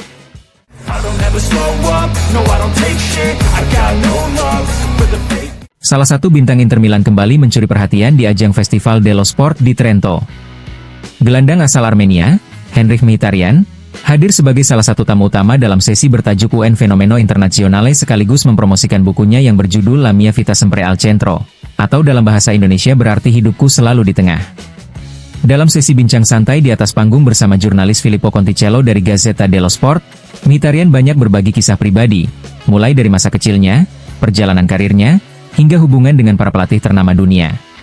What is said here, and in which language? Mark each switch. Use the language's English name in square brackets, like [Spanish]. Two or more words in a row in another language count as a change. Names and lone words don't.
[Indonesian] Salah satu bintang Inter Milan kembali mencuri perhatian di ajang Festival dello Sport di Trento. Gelandang asal Armenia, Henrikh Mkhitaryan, hadir sebagai salah satu tamu utama dalam sesi bertajuk UN Fenomeno Internazionale sekaligus mempromosikan bukunya yang berjudul La mia vita sempre al centro, atau dalam bahasa Indonesia berarti hidupku selalu di tengah. Dalam sesi bincang santai di atas panggung bersama jurnalis Filippo Conticello dari Gazzetta dello Sport, Mkhitaryan banyak berbagi kisah pribadi, mulai dari masa kecilnya, perjalanan karirnya, hingga hubungan dengan para pelatih ternama dunia.